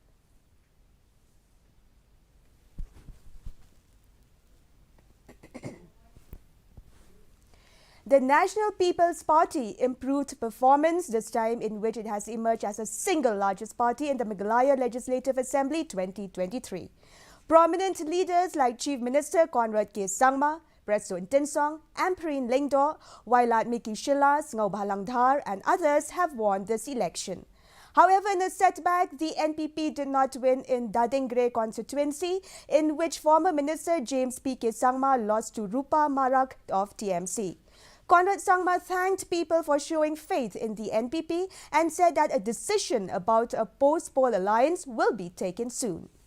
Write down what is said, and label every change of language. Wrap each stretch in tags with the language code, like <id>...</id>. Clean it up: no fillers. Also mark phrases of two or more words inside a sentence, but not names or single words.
<en>The National People's Party improved performance this time, in which it has emerged as the single largest party in the Meghalaya Legislative Assembly 2023. Prominent leaders like Chief Minister Conrad K. Sangma, President Tinsong, Ampreen Lingdor, Wailat Miki Shilas, Ngaubalangdhar and others have won this election. However, in a setback, the NPP did not win in Dadingre constituency, in which former Minister James P.K. Sangma lost to Rupa Marak of TMC. Conrad Sangma thanked people for showing faith in the NPP and said that a decision about a post-poll alliance will be taken soon.</en>